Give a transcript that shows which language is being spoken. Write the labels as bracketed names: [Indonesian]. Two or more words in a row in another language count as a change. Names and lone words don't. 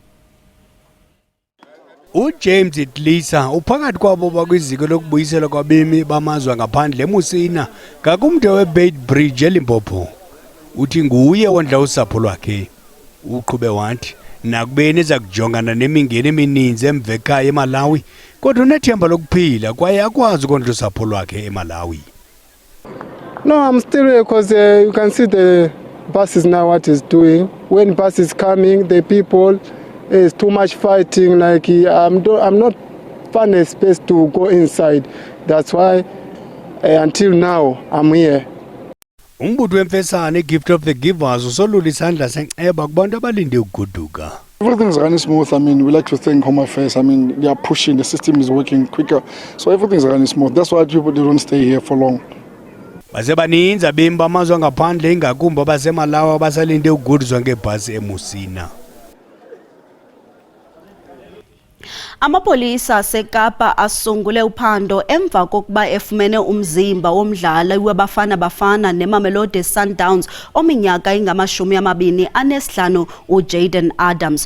[Xhosa] uJames Idlisa uphakathi kwabo bakwiziko lokubuyisela kwabemi bamazwe ngaphandle eMusina ngakumde weBeit Bridge eLimpopo. Uthi nguye ondla usapho lwakhe. Uqhube wathi nakubeni eza kujongana nemingeni emininzi emvekhaya eMalawi kodwa unethemba lokuphila kwaye akwazi ukondla usapho lwakhe eMalawi. [English] No, I'm still here because you can see the buses now what is doing. When bus is coming, the people is too much fighting. Like I'm not finding a space to go inside. That's why until now I'm here. [Xhosa] Umbutho wemfesane Gift of the Givers usolula isandla senceba kubantu abalinde ukugoduka. [English] Everything's running smooth. I mean, we like to thank Home Affairs. I mean, they are pushing, the system is working quicker. So everything's running smooth. That's why people don't stay here for long. [Xhosa] Base baninzi abemi bamazwe ngaphandle ingakumbi abaseMalawi abasalinde ukugoduzwa ngebhasi eMusina. Amapolisa aseKapa asungule uphando emva kokuba efumene umzimba womdlali wabafana bafana neMamelodi Sundowns ominyaka engama-25 uJayden Adams.